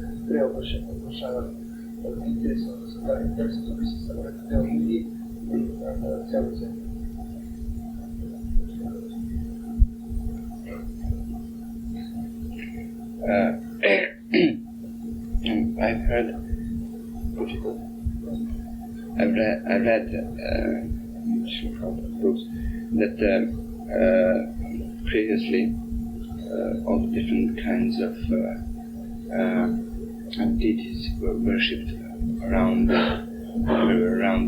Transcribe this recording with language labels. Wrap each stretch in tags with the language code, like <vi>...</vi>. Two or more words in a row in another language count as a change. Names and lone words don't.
<sr>treba oprašavati. Interesno da se to misli samo na deo Indije i na celu zemlju.</sr> <en>I've read books that previously all different kinds of deities were worshipped around everywhere around.</en>